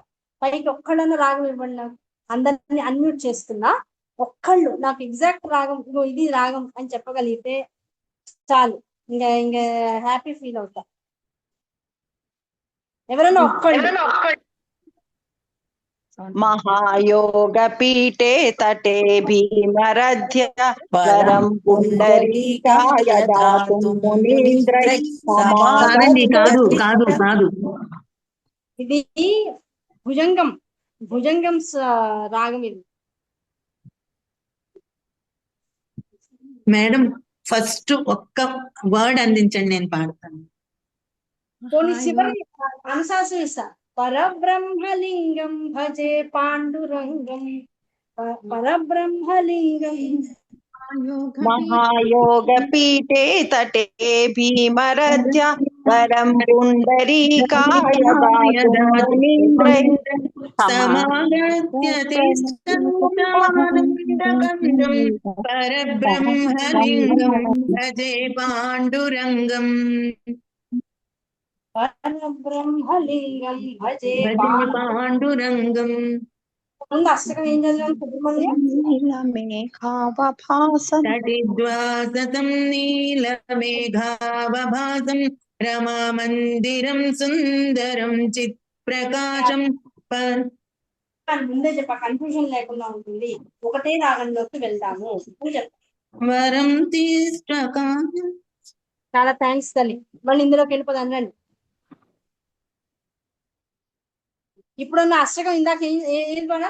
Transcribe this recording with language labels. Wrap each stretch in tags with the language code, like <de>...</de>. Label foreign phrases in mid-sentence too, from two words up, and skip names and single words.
<te>పైకి ఒక్కళ్ళన్నా రాగం ఇవ్వండి నాకు. అందరినీ అన్మ్యూట్ చేస్తున్నా. ఒక్కళ్ళు నాకు ఎగ్జాక్ట్ రాగం ఇగో ఇది రాగం అని చెప్పగలిగితే చాలు, ఇంకా ఇంకా</te> <en>happy feel</en> <te>అవుతా. ఎవరైనా ఒక్కళ్ళు.</te> <sa>महायोग पीठे तटे भीमरध्य वरं पुण्डरीकाय दातुं मुनीन्द्रै</sa> <te>కాదు ఇది భుజంగం, భుజంగం రాగం ఇది. మేడం ఫస్ట్ ఒక్క వర్డ్ అందించండి, నేను పాడతాను. పోనీ చివరి అనుశాసనం ఇస్తా.</te> <sa>పరబ్రహ్మలింగం భజే పాండురంగం, పరబ్రహ్మలింగం. महायोग पीठे तटे भीमरध्य वरं पुण्डरीकाय दातुं मुनीन्द्रै परब्रह्मलिंगं भजे पाण्डुरंगं పరబ్రహ్మలింగం భజే पाण्डुरंगं.</sa> <te>ముందు అష్టకం ఏం చదివాను సుబ్రహ్మణ్యం?</te> <sa>तटिद्वासतं नीलमेघावभासं रमामन्दिरं सुन्दरं चित्प्रकाशं</sa> <te>ముందే చెప్ప, కన్ఫ్యూజన్ లేకుండా ఉంటుంది. ఒకటే రాగంలోకి వెళ్దాము. వరం తీసుకాశం. చాలా థ్యాంక్స్ తల్లి. మళ్ళీ ఇందులోకి వెళ్ళిపోదాం రండి. ఇప్పుడున్న అష్టకం ఇందాక ఏది పడా?</te>